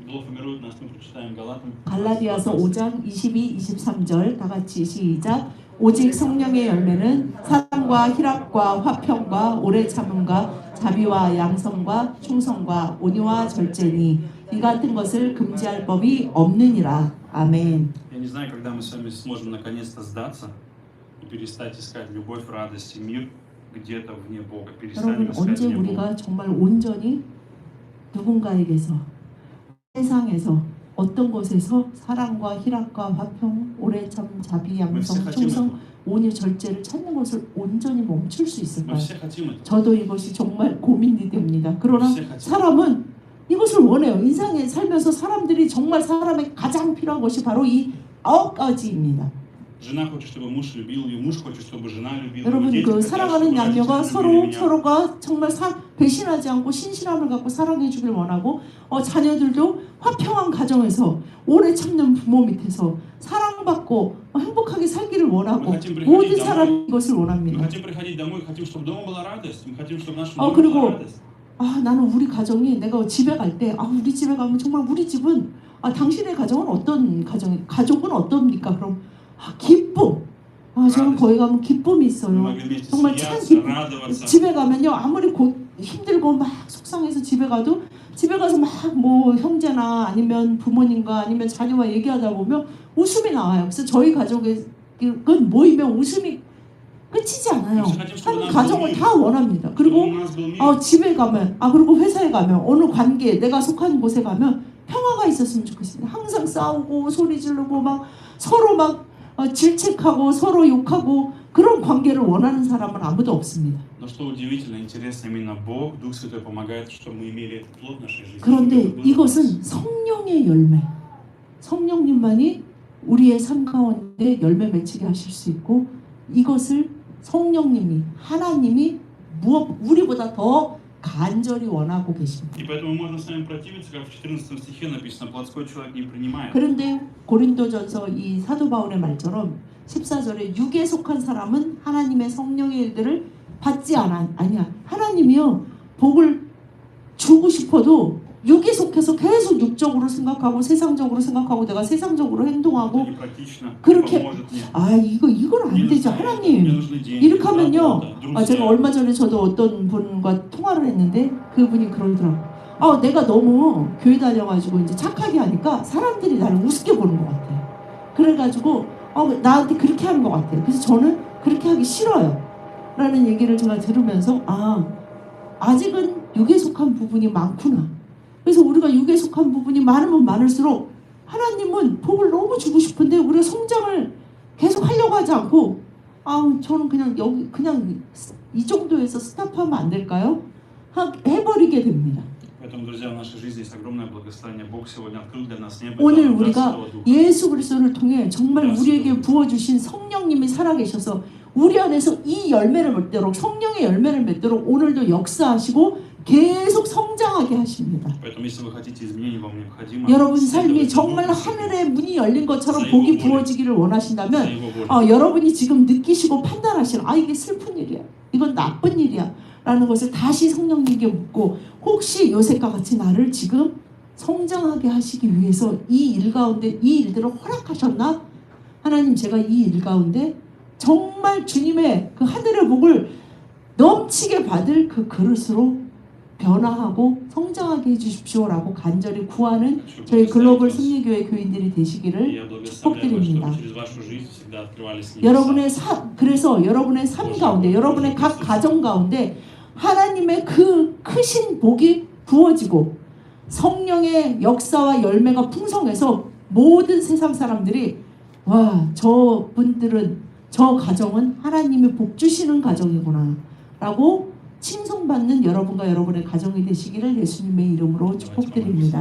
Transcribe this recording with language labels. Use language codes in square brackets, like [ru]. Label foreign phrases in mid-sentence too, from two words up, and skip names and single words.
[ko] 갈라디아서 5장 22, 23절 다 같이 시작. 오직 성령의 열매는 사랑과 희락과 화평과 오래 참음과 자비와 양성과 충성과 온유와 절제니 이 같은 것을 금지할 법이 없느니라. 아멘. [ru] Я не знаю, когда мы с вами сможем наконец-то сдаться и перестать искать любовь, радость и мир где-то вне Бога. [ko] 여러분 [ru] Перестанем искать [ko] 언제 [ru] вне Бога. [ko] 우리가 정말 온전히 누군가에게서 세상에서 어떤 곳에서 사랑과 희락과 화평, 오래 참 자비, 양성, 충성, 온유, 절제를 찾는 것을 온전히 멈출 수 [ru] Мы [ko] 있을까요? [ru] все хотим это. [ko] 저도 이것이 정말 고민이 됩니다. 그러나 [ru] Мы все хотим. [ko] 사람은 이것을 원해요. 인생에 살면서 사람들이 정말 사람의 가장 필요한 것이 바로 이 9가지입니다. [ru] Жена хочет, чтобы муж любил ее, муж хочет, чтобы жена любила ее. [ko] 여러분 [ru] дети [ko] 그 [ru] хотят, [ko] 사랑하는 [ru] чтобы [ko] 남녀가 [ru] родители [ko] 서로 [ru] любили меня. [ko] 서로가 정말 배신하지 않고 신실함을 갖고 사랑해 주길 원하고 자녀들도 화평한 가정에서 오래 참는 부모 밑에서 사랑받고 행복하게 살기를 원하고 모든 사람이 이것을 [ru] Мы [ko] 원합니다. [ru] хотим приходить домой, хотим, чтобы дома была радость. Мы хотим, чтобы в нашем [ko] 아, [ru] доме [ko] 그리고 [ru] была радость. [ko] 나는 우리 가정이 내가 집에 갈 때 우리 집에 가면 정말 우리 집은 당신의 가정은 어떤 가족은 어떻습니까? 그럼 기쁨. 저는 거기 가면 기쁨이 [ru] Мы [ko] 있어요. [ru] могли вместе [ko] 정말 참 [ru] смеяться, [ko] 기쁨. [ru] радоваться. [ko] 집에 가면요 아무리 힘들고 막 속상해서 집에 가서 막 뭐 형제나 아니면 부모님과 아니면 자녀와 얘기하다 보면 웃음이 나와요. 그래서 저희 가족은 모이면 웃음이 끝이지 않아요. 한 가정을 다 원합니다. 그리고 [ru] Чтобы у нас был мир. [ko] 집에 가면 그리고 회사에 가면 어느 관계 내가 속한 곳에 가면 평화가 있었으면 좋겠습니다. 항상 싸우고 소리 지르고 막 서로 막 질책하고 서로 욕하고 그런 관계를 원하는 사람은 아무도 없습니다. [ru] Но что удивительно, интересно, именно Бог, Дух Святой помогает, чтобы мы имели этот плод в нашей жизни. [ko] 그런데 이것은 성령의 열매. 성령님만이 우리의 삶 가운데 열매 맺히게 하실 수 있고 이것을 성령님이 하나님이 우리보다 더 간절히 원하고 계십니다. [ru] И поэтому можно с вами противиться, как в 14 стихе написано, плотской человек не принимает. [ko] 그런데 고린도전서 이 사도 바울의 말처럼 14절에 육에 속한 사람은 하나님의 성령의 일들을 받지 아니야. 하나님이요 복을 주고 싶어도 육에 속해서 계속 육적으로 생각하고 세상적으로 생각하고 내가 세상적으로 행동하고 [ru] Это непрактично, не [ko] 그렇게 [ru] поможет мне. [ko] 이건 안 [ru] Мне [ko] 되죠. [ru] нужны [ko] 하나님 [ru] деньги, [ko] 이렇게 하면요. [ru] работа, [ko] 제가 [ru] друзья. [ko] 얼마 전에 저도 어떤 분과 통화를 했는데 그분이 그러더라고. 내가 너무 교회 다녀가지고 이제 착하게 하니까 사람들이 나를 우습게 보는 것 같아. 그래가지고 나한테 그렇게 하는 것 같아요. 그래서 저는 그렇게 하기 싫어요. 라는 얘기를 제가 들으면서 아직은 육에 속한 부분이 많구나. 그래서 우리가 육에 속한 부분이 많으면 많을수록 하나님은 복을 너무 주고 싶은데 우리가 성장을 계속 하려고 하지 않고 저는 그냥 이 정도에서 스탑하면 안 될까요? 해버리게 됩니다. [ru] Поэтому, друзья, в нашей жизни есть огромное благословение. Бог сегодня открыл для нас небо. [ko] 오늘 [ru] и дал [ko] 우리가 [ru] Святого Духа. [ko] 예수 그리스도를 통해 정말 우리에게 부어주신 성령님이 살아계셔서 우리 안에서 이 열매를 맺도록 성령의 열매를 맺도록 오늘도 역사하시고 계속 성장하게 하십니다. [ru] Поэтому, если вы хотите изменений, вам необходимо [ko] 여러분 삶이 [ru] следовать [ko] 정말 [ru] Духу Святому, [ko] 하늘의 문이 열린 것처럼 복이 부어지기를 [ru] за [ko] 원하신다면 [ru] Его волю. [ko] 여러분이 지금 느끼시고 판단하시는 이게 슬픈 일이야 이건 나쁜 일이야 라는 것을 다시 성령님께 묻고 혹시 요셉과 같이 나를 지금 성장하게 하시기 위해서 이 일 가운데 이 일들을 허락하셨나? 하나님 제가 이 일 가운데 정말 주님의 그 하늘의 복을 넘치게 받을 그 그릇으로 변화하고 성장하게 해주십시오라고 간절히 구하는 저희 글로벌 승리교회 교인들이 되시기를 [ru] Я благословляю вас, [ko] 축복드립니다. [ru] чтобы через вашу жизнь всегда открывались небеса. [ko] 그래서 여러분의 삶 가운데 여러분의 각 가정 가운데 하나님의 그 크신 복이 부어지고 성령의 역사와 열매가 풍성해서 모든 세상 사람들이 저분들은 저 가정은 하나님이 복 주시는 가정이구나 라고 칭송받는 여러분과 여러분의 가정이 되시기를 예수님의 이름으로 축복드립니다.